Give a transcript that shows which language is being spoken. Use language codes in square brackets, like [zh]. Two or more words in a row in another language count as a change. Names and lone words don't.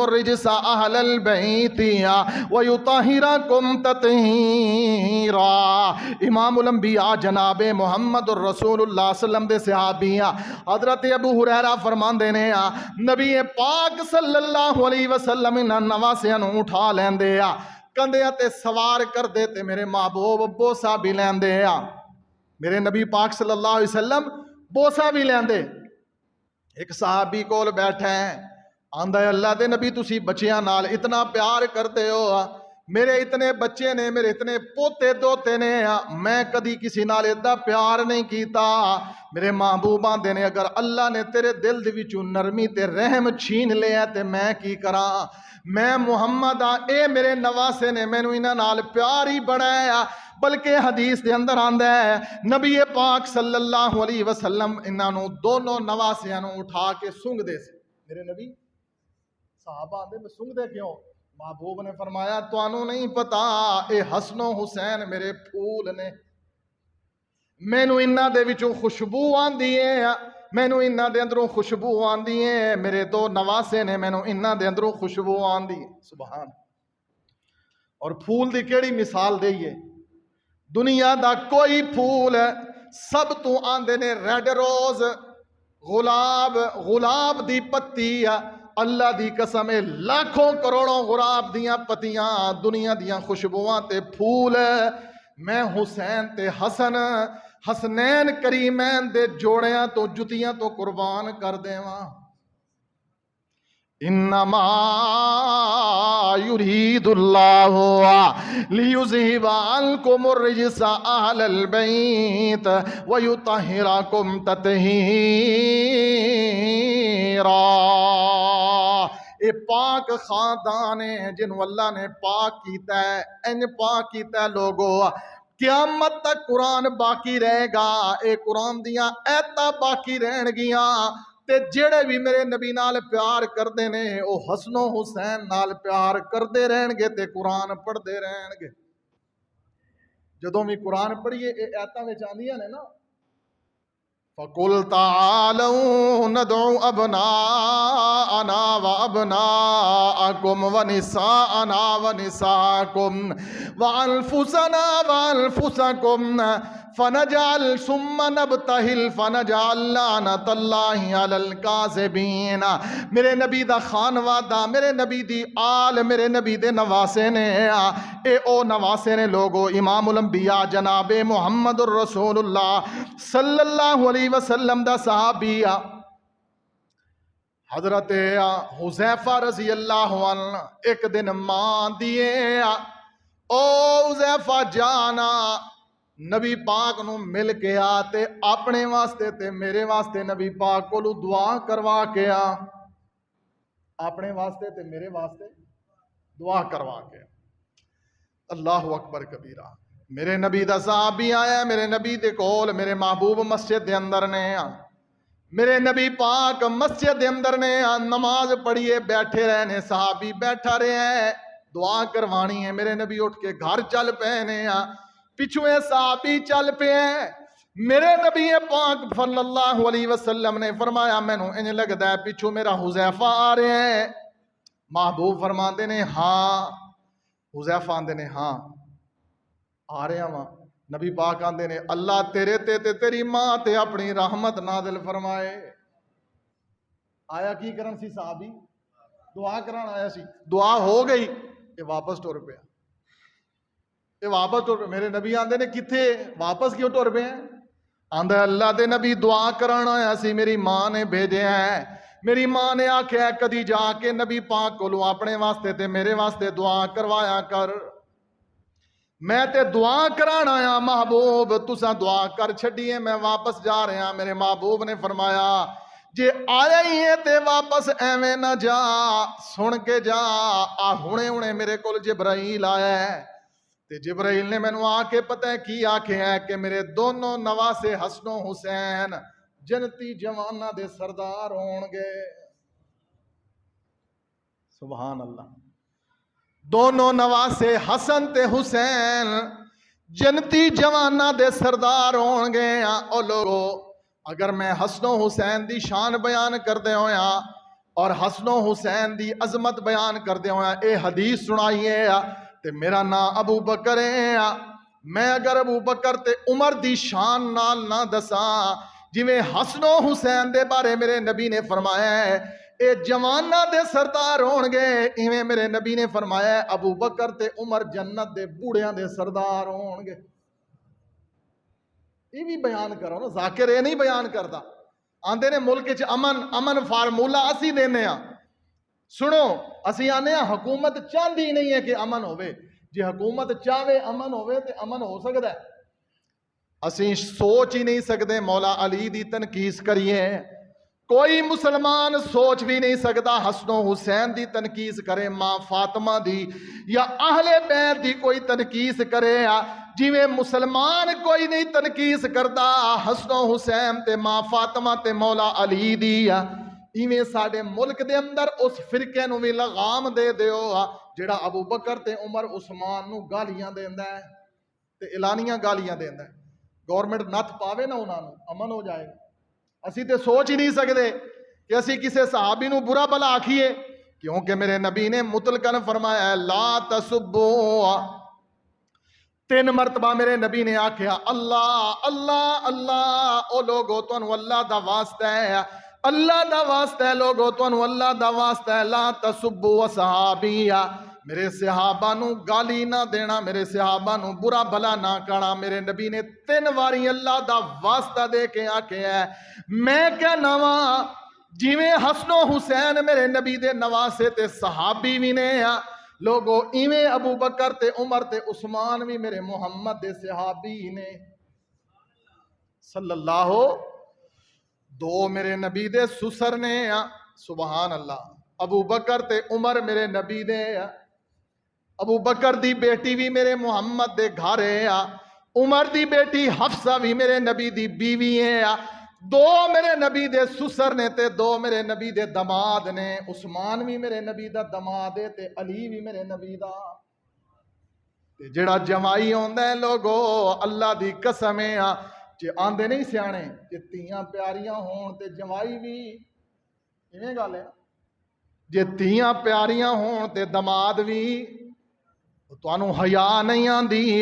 [ar] الرجس اہل البیت ویطہرکم تطہیرا [pa] امام الانبیاء جناب محمد الرسول اللہ [ar] صلی اللہ علیہ وسلم [pa] دے صحابیاں حضرت ابو ہریرہ فرمان دینے نبی پاک [ar] صلی اللہ علیہ وسلم [pa] انہاں نواسیاں نو اٹھا لیندے کندھیاں تے سوار کر دیتے میرے محبوب بوسا بھی لیندے میرے نبی پاک [ar] صلی اللہ علیہ وسلم [pa] بوسا بھی لیندے ایک صحابی کول بیٹھے ہیں آندہ اللہ دے نبی تسی بچیاں نال اتنا پیار کرتے ہو میرے اتنے بچے نے میرے اتنے پوتے دوتے نے میں کدی کسی نال اتنا پیار نہیں کیتا میرے محبوباں دے نے اگر اللہ نے تیرے دل دے وچوں نرمی تے رحم چھین لیا تے میں کی کراں میں محمد اے میرے نواسے نے مینوں انہاں نال پیار ہی بڑا ہے بلکہ حدیث دے اندر آندا ہے نبی پاک [ar] صلی اللہ علیہ وسلم [pa] انہاں نو دونوں نواسیاں نو اٹھا کے سونگ دے سے میرے نبی صحابہ آندے میں سونگ دے کیوں محبوب نے فرمایا توانوں نہیں پتا اے حسن و حسین میرے پھول نے مینوں انہاں دے وچوں خوشبو آندی ہے مینوں انہاں دے اندروں خوشبو آندی ہے میرے دو نواسے نے مینوں انہاں دے اندروں خوشبو آندی ہے سبحان اور پھول دی کیڑی مثال دئیے دنیا دا کوئی پھول سب تو آندے نے [en] red rose [pa] غلاب دی پتی اللہ دی قسم لاکھوں کروڑوں غراب دیاں پتیاں دنیا دیاں خوشبوواں تے پھول میں حسین تے حسنین کریمین دے جوڑیاں تو جتیاں تو قربان کر دیواں [ar] انما یرید اللہ لیذہب عنکم الرجس اہل البیت ویطہرکم تطہیرا [pa] اے پاک خاندان ہے جنہوں اللہ نے پاک کیتا ہے ان پاک کیتا ہے لوگو قیامت تک قرآن باقی رہے گا اے قرآن دیاں ایتاں باقی رہن گیاں تے جڑے بھی میرے نبی نال پیار کردے نے او حسن و حسین نال پیار کردے رہن گے تے قرآن پڑھ دے رہن گے جدوں بھی قرآن پڑھیے اے ایتاں وچ آندیاں نے نا [ar] فَقُلْ تَعَالَوْا نَدْعُ أَبْنَاءَنَا وَأَبْنَاءَكُمْ وَنِسَاءَنَا وَنِسَاءَكُمْ وَأَنفُسَنَا وَأَنفُسَكُمْ فَنَجْعَلْ ثُمَّ نَبْتَهِلْ فَنَجْعَلْ لَعْنَةَ اللَّهِ عَلَى الْكَاذِبِينَ [pa] میرے نبی دا خانوادہ میرے نبی دی آل میرے نبی دے نواسے نے اے او نواسے نے لوگو امام الانبیاء جناب محمد الرسول اللہ [ar] صلی اللہ علیہ وسلم [pa] دا صحابی حضرت حذیفہ [ar] رضی اللہ عنہ [pa] ایک دن ماں دیے او حذیفہ جانا نبی پاک نو مل کے آتے اپنے واسطے تے میرے واسطے نبی پاک کو دعا کروا کے اپنے واسطے تے میرے واسطے دعا کروا کے. [ar] اللہ اکبر کبیرہ. [pa] میرے نبی دا صحابی آیا میرے نبی دے کول, میرے محبوب مسجد دے اندر نے میرے نبی پاک مسجد دے اندر نے نماز پڑھیے بیٹھے رہنے, صحابی بیٹھا رہے دعا کروانی ہے. میرے نبی اٹھ کے گھر چل پے نے, پچھوے صحابی چل پے. میرے نبی پاک [ar] صلی اللہ علیہ وسلم [pa] نے فرمایا مینوں انج لگدا ہے پچھو میرا حذیفہ آ رہا ہے. محبوب فرماندے نے ہاں, حذیفہ آندے نے ہاں آ رہے ہاں. نبی پاک آندے نے اللہ تیرے تے تیری ماں تے اپنی رحمت نازل فرمائے. آیا کی کرن سی صحابی؟ دعا کران آیا سی. دعا ہو گئی یہ واپس ٹر پیا. یہ واپس ٹر پیا. میرے نبی آندے نے کتھے واپس کیوں ٹر پے ہیں؟ آندا اللہ دے نبی دعا کران آیا سی, میری ماں نے بھیجیا ہے. میری ماں نے آکھیا کدی جا کے نبی پاک کولوں اپنے واسطے تے میرے واسطے دعا کروایا کر. میں تے دعا کران آیا محبوب, تساں دعا کر چھڈیے میں واپس جا رہا. میرے محبوب نے فرمایا جے آیا ہی ہے تے واپس ایویں نہ جا, سن کے جا. ہنے میرے کول جبرائیل آیا ہے تے جبرائیل نے مینوں آ کے پتہ کی آکھیا ہے کہ میرے دونوں نواسے حسن و حسین جنتی جواناں دے سردار ہون گے. [ar] سبحان اللہ. [pa] دونوں نواسے حسن تے حسین جنتی جواناں دے سردار ہون گے. او لوگو اگر میں حسن و حسین دی شان بیان کردے ہویا اور حسن و حسین دی عظمت بیان کردے ہویا اے حدیث سنائیے تے میرا نام ابو بکر ہے. میں اگر ابو بکر تے عمر دی شان نال نہ دساں جویں حسن و حسین دے بارے میرے نبی نے فرمایا ہے اے جواناں دے سردار ہون گے, ایویں میرے نبی نے فرمایا ہے ابو بکر تے عمر جنت دے بوڑھیاں دے سردار ہون گے. [ur] یہ بھی بیان کرو نا, ذاکر یہ نہیں بیان کرتا. [pa] آندے نے ملک چ امن فارمولا اسی دینے ہاں. سنو اسی آنے ہاں حکومت چاہتی نہیں ہے کہ امن ہوئے. جی حکومت چاہے امن ہوئے تے امن ہو سکتا ہے. اسی سوچ ہی نہیں سکتے مولا علی دی تنقید کریے. کوئی مسلمان سوچ بھی نہیں سکتا حسن و حسین دی تنقید کرے, ماں فاطمہ دی یا اہل بیت دی کوئی تنقید کرے. جویں مسلمان کوئی نہیں تنقید کرتا حسن و حسین تے ماں فاطمہ تے مولا علی دی, ایویں ساڈے ملک دے اندر اس فرقے نو بھی لغام دے دیو جڑا ابو بکر تے عمر عثمان نو گالیاں دیندا ہے تے اعلانیاں گالیاں دیندا ہے. گورنمنٹ نتھ پاوے نا انہاں نو امن ہو جائے. اسی تے سوچ ہی نہیں سکتے کہ اسی کسے صحابی نو برا بلا آکھیے, کیونکہ میرے نبی نے مطلقاً فرمایا [ar] لا تسبوا. [pa] 3 مرتبہ میرے نبی نے آکھیا اللہ اللہ اللہ. او لوگو تانوں اللہ دا واسطہ ہے, اللہ دا واسطہ ہے لوگو تانوں اللہ دا واسطہ ہے. [ar] لا تسبوا [pa] صحابی, میرے صحابہ نو گالی نہ دینا, میرے صحابہ نو برا بلا نہ کرنا. میرے نبی نے 3 واری اللہ دا واسطہ دے کے آکھیا ہے. میں کہنا وا جویں حسن و حسین میرے نبی دے نواسے تے صحابی بھی نے لوگو, ایویں ابو بکر تے عمر تے عثمان بھی میرے محمد دے صحابی نے [ar] صلی اللہ. [pa] 2 میرے نبی دے سسر نے. [ar] سبحان اللہ. [pa] ابو بکر تے عمر میرے نبی دے. ابو بکر دی بیٹی بھی میرے محمد دے گھر ہے, عمر دی بیٹی حفصہ بھی میرے نبی دی بیوی ہے. 2 میرے نبی دے سسر نے تے 2 میرے نبی دے دماد نے. عثمان بھی میرے نبی دا دماد ہے تے علی بھی میرے نبی دا. تے جڑا جمائی ہوندا ہے لوگو اللہ دی قسم ہے جے آندے نہیں سیانے جے تیاں پیاریاں ہون تے جمائی بھی ایویں گل ہے. جے تیاں پیاریاں ہون تے دماد بھی تانوں حیا نہیں آندی.